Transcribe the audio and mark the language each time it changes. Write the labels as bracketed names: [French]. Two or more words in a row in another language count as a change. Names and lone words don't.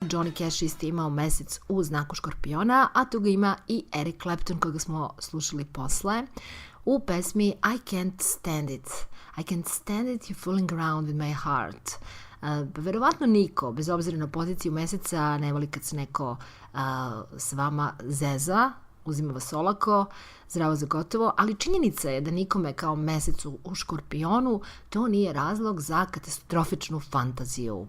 [Serbian] Johnny Cash isto imao mesec u znaku Škorpiona, a tu ga ima i Eric Clapton koga smo slušali posle u pesmi I Can't Stand It. [English] I can't stand it, you're fooling around with my heart. [Serbian] Verovatno niko, bez obzira na poziciju meseca, ne voli kad se neko s vama zeza, uzima vas olako, zdravo za gotovo, ali činjenica je da nikome kao mesecu u Škorpionu to nije razlog za katastrofičnu fantaziju.